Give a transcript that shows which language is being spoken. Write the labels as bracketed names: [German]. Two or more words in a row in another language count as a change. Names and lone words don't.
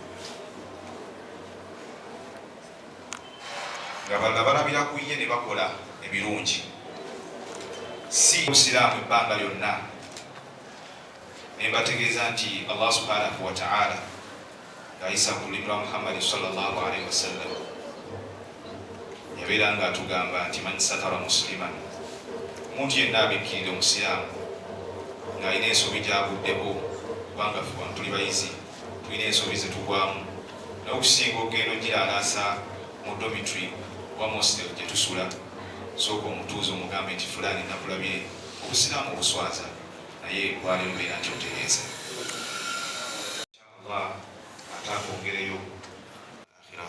[Ganda] nga balala balabira ku ye ne bakola ebirungi si obusiraamu ebbanga lyonna ne mbategeeza nti Allah [Arabic] سبحانه وتعالى [Ganda] ng'ayisa ku lulimi lwa Muhammad [Arabic] صلى الله عليه وسلم [Ganda] yabeera nga atugamba nti [Arabic] من ستر [Ganda] musliman omuntu yenna abikkirira omusiraamu ng'alina ensobi gy'aguddeko kubanga ffe wano tuli bayizi tulina ensobi ze tugwamu naye okusinga ogenda ogiralaasa mu dormitory oba hostel gye tusula sooka omutuuza omugambe nti fulaani nakulabye obusiraamu obuswaza naye lwaleero beera nti otereeza inshallah ate akwongereyo akhira.